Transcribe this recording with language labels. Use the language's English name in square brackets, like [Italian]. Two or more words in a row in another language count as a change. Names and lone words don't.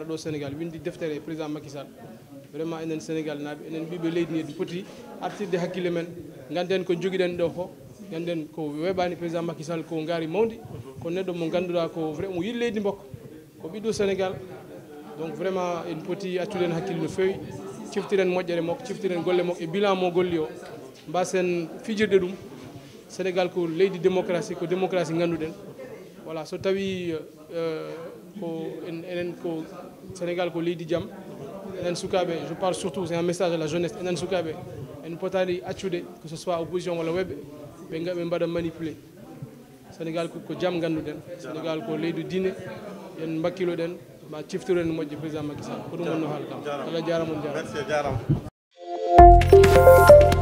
[Fula] ɗo Sénégal windi deftere président Macky Sall vraiment enen Sénégal naaɓe enen ɓiɓe leydi ndi poti artirde hakkille men ganden ko joguiɗen ɗo ko ganden ko weɓani président Macky Sall ko gaari mawdi ko neɗɗo mo ganduɗa ko vraiment mo yiɗi leydi mbokka ko ɓiɗɗo Sénégal [French] donc vraiment [Fula] en poti accude en hakkille no fewi ciftiren moƴƴere makko ciftiren golle makko e bilan mo golli o mbasen fijirde ɗum Sénégal ko leydi démocratie ko démocratie ganduɗen voilà so tawi ko enen ko Sénégal ko leydi jaam enen sukaɓe [French] je parle surtout c'est un message à la jeunesse [Fula] enen sukaɓe en potani accude [French] que ce soit opposition [Fula] walla webɓe ɓe mbaɗa manipulé Sénégal ko jaam ganduɗen Sénégal ko leydi diine en mbakkiloɗen ma ciftiren moƴƴe président Macky Sall ko ɗum wonno haala kam Allah jarama on jarama